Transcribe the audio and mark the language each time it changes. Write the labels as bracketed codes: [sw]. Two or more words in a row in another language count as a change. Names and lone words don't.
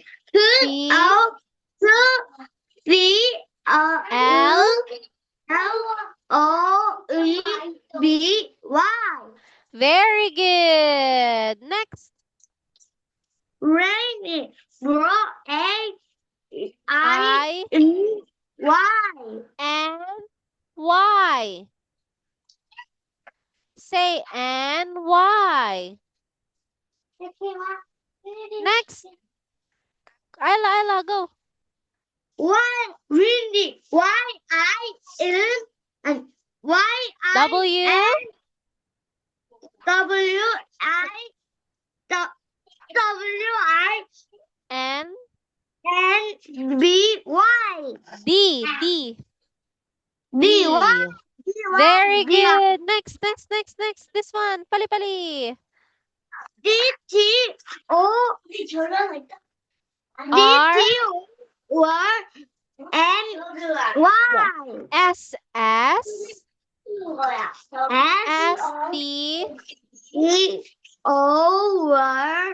[en] C O V L. O E B Y. Very good. Next. Rainy. Bro A I I N Y. N Y. Say N Y. Next. Ayla, go. Y windy. Y I N and Y I W N W I W I N N B Y. D D D Y D. D Very Y D Y good. Next. This one. [ko] 빨리 빨리. [en] D T O D T R O N Y S S S S T E O R